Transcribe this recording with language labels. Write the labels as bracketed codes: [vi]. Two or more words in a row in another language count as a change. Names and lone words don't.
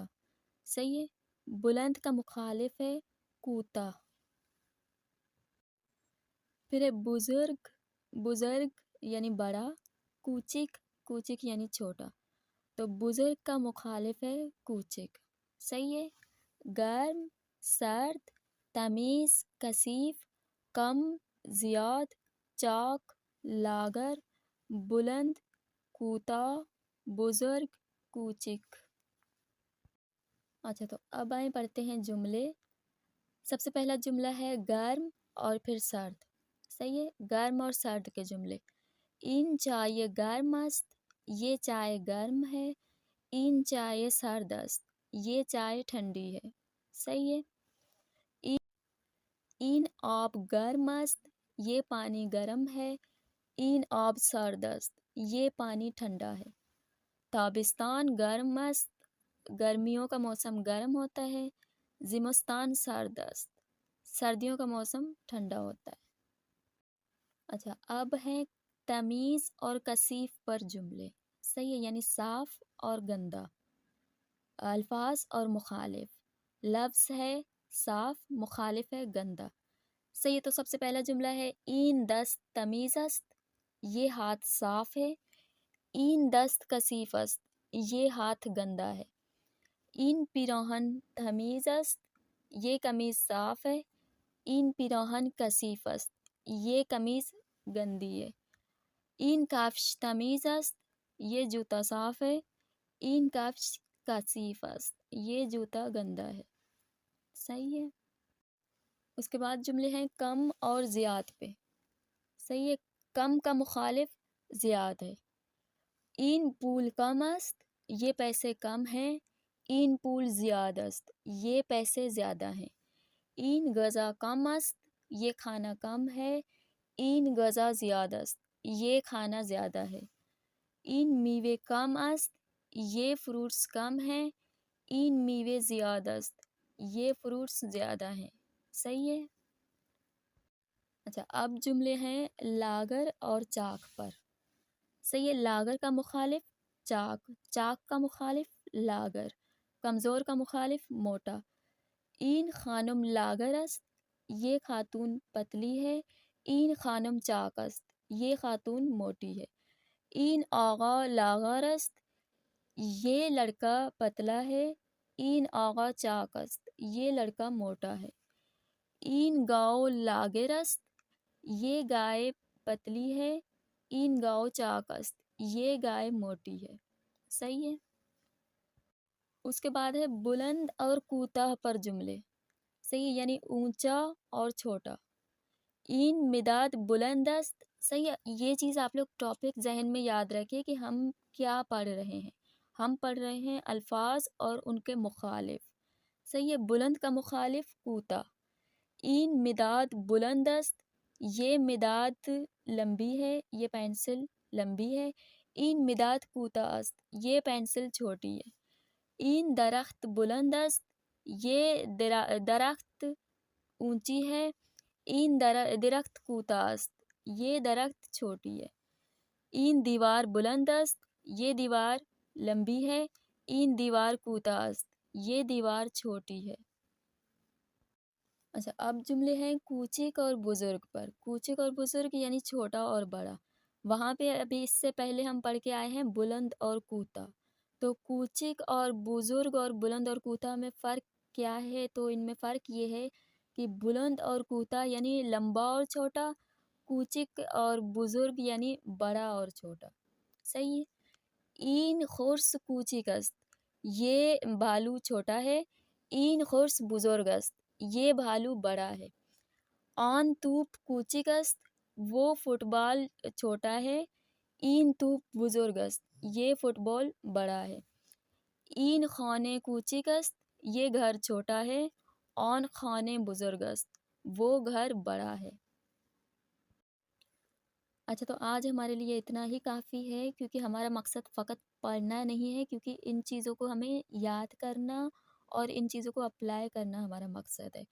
[ur] صحیح ہے، بلند کا مخالف ہے کوتاہ۔ پھر ہے بزرگ یعنی بڑا۔ کوچک یعنی چھوٹا، تو بزرگ کا مخالف ہے کوچک۔ صحیح ہے، [fa] گرم، سرد، تمیز، کثیف، کم، زیاد، چاک، لاغر، بلند، کوتاہ، بزرگ، کوچک۔ [ur] اچھا، تو اب آئیں پڑھتے ہیں جملے۔ سب سے پہلا جملہ ہے گرم اور پھر سرد۔ صحیح ہے، گرم اور سرد کے جملے۔ [fa] این چائے گرم است، [ur] یہ چائے گرم ہے۔ [fa] این چائے سرد است، [ur] یہ چائے ٹھنڈی ہے۔ صحیح ہے، [fa] این آب گرم است، [ur] یہ پانی گرم ہے۔ [fa] این آب سرد است، [ur] یہ پانی ٹھنڈا ہے۔ [fa] تابستان گرم است، [ur] گرمیوں کا موسم گرم ہوتا ہے۔ [fa] زمستان سرد است، [ur] سردیوں کا موسم ٹھنڈا ہوتا ہے۔ اچھا، اب ہے تمیز اور کثیف پر جملے۔ صحیح ہے، یعنی صاف اور گندا۔ الفاظ اور مخالف۔ لفظ ہے صاف، مخالف ہے گندا۔ صحیح ہے، تو سب سے پہلا جملہ ہے [fa] این دست تمیز است، [ur] یہ ہاتھ صاف ہے۔ [fa] این دست کثیف است، [ur] یہ ہاتھ گندا ہے۔ [fa] این پیراہن تمیز است، [ur] یہ قمیض صاف ہے۔ [fa] این پیراہن کثیف است، [ur] یہ قمیض گندی ہے۔ [fa] این کفش تمیز است، [ur] یہ جوتا صاف ہے۔ [fa] این کفش کثیف است، [ur] یہ جوتا گندا ہے۔ صحیح ہے۔ اس کے بعد جملے ہیں کم اور زیاد پہ۔ صحیح ہے، کم کا مخالف زیاد ہے۔ [fa] این پول کم است، [ur] یہ پیسے کم ہیں۔ [fa] این پول زیاد است، [ur] یہ پیسے زیادہ ہیں۔ [fa] این غذا کم است، [ur] یہ کھانا کم ہے۔ [fa] این غذا زیاد است، [ur] یہ کھانا زیادہ ہے۔ [fa] این میوے کم است، [ur] یہ فروٹس کم ہیں۔ [fa] این میوے زیاد است، [ur] یہ فروٹس زیادہ ہیں۔ صحیح ہے۔ اچھا، اب جملے ہیں لاغر اور چاک پر۔ صحیح ہے، لاغر کا مخالف چاک کا مخالف لاغر، کمزور کا مخالف موٹا۔ [fa] این خانم لاغر است، [ur] یہ خاتون پتلی ہے۔ [fa] این خانم چاک است، [ur] یہ خاتون موٹی ہے۔ [fa] این آقا لاغر است، [ur] یہ لڑکا پتلا ہے۔ [fa] این آقا چاک است، [ur] یہ لڑکا موٹا ہے۔ [fa] این گاؤ لاغر است، [ur] یہ گائے پتلی ہے۔ [fa] این گاؤ چاک است، [ur] یہ گائے موٹی ہے. صحیح ہے. اس کے بعد ہے بلند اور کوتاہ پر جملے. صحیح ہے، یعنی اونچا اور چھوٹا. [fa] این مداد بلند است. [ur] صحیح ہے، یہ چیز آپ لوگ ٹاپک ذہن میں یاد رکھیں کہ ہم کیا پڑھ رہے ہیں. ہم پڑھ رہے ہیں الفاظ اور ان کے مخالف. صحیح ہے، بلند کا مخالف کوتا. [fa] این مداد بلند است، [ur] یہ مداد لمبی ہے، یہ پینسل لمبی ہے. [fa] این مداد کوتا است، [ur] یہ پینسل چھوٹی ہے. [fa] این درخت بلند است، [ur] یہ درخت اونچی ہے. [fa] این درخت کوتا است، [ur] یہ درخت چھوٹی ہے. [fa] این دیوار بلند است، [ur] یہ دیوار لمبی ہے. [fa] این دیوار کوتا است، [ur] یہ دیوار چھوٹی ہے. اچھا، اب جملے ہیں کوچک اور بزرگ پر. کوچک اور بزرگ یعنی چھوٹا اور بڑا. وہاں پہ ابھی اس سے پہلے ہم پڑھ کے آئے ہیں بلند اور کوتا. تو کوچک اور بزرگ اور بلند اور کوتا میں فرق کیا ہے؟ تو ان میں فرق یہ ہے کہ بلند اور کوتا یعنی لمبا اور چھوٹا، کوچک اور بزرگ یعنی بڑا اور چھوٹا. صحیح ہے. [fa] این خرس کوچک است، [ur] یہ بھالو چھوٹا ہے. [fa] این خرس بزرگ است، [ur] یہ بھالو بڑا ہے. [fa] آن توپ کوچک است، [ur] وہ فٹ بال چھوٹا ہے. [fa] این توپ بزرگ است، [ur] یہ فٹ بال بڑا ہے. [fa] این خانے کوچک است، [ur] یہ گھر چھوٹا ہے. [fa] آن خانے بزرگ است، [ur] وہ گھر بڑا ہے. اچھا، تو آج ہمارے لیے اتنا ہی کافی ہے، کیونکہ ہمارا مقصد فقط پڑھنا نہیں ہے، کیونکہ ان چیزوں کو ہمیں یاد کرنا اور ان چیزوں کو اپلائی کرنا ہمارا مقصد ہے.